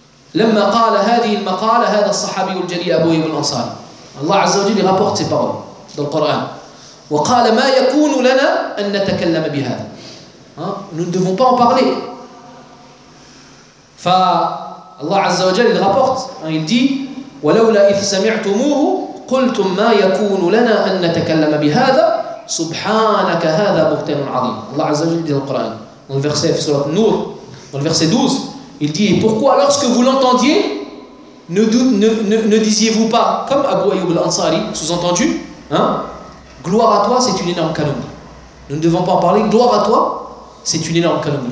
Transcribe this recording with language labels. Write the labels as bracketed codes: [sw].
[ar] لما قال هذه المقالة هذا الصحابي الجلي أبو أيوب الأنصاري. الله عز وجل [fr] يرapporte ces paroles dans le Coran. [ar] وقال ما يكون لنا أن نتكلم بهذا. [fr] Nous ne devons pas en parler. [ar] فالله عز وجل يرapporte, [fr] il dit [ar] ولولا إذ سمعتموه قلتم ما يكون لنا أن نتكلم بهذا سبحانك هذا بهتان عظيم. الله عز وجل [fr] dit dans le Coran dans le verset [ar] في سورة النور [fr] dans le verset 12. Il dit, pourquoi lorsque vous l'entendiez, ne disiez-vous pas, comme Abu Ayyub al-Ansari, sous-entendu, gloire à toi, c'est une énorme calomnie. Nous ne devons pas en parler, gloire à toi, c'est une énorme calomnie.